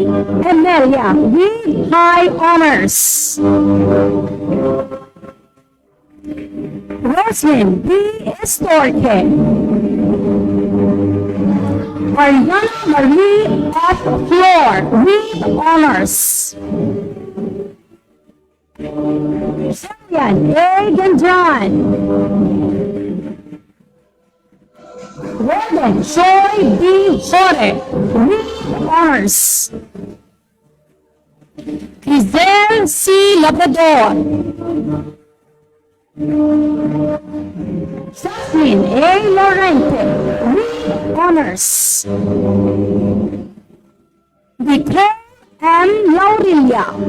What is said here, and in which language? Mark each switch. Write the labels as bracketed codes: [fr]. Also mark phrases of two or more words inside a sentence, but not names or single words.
[en] Emelia with high honors. Roslyn B. Estorque. Mariana Marie F. Flor with honors. Sarian A. Gandran. Roden Joy B. Jore with honors. Giselle C. Labrador. Jasmine A. Lorente with honors. Nicole M. Laurilia.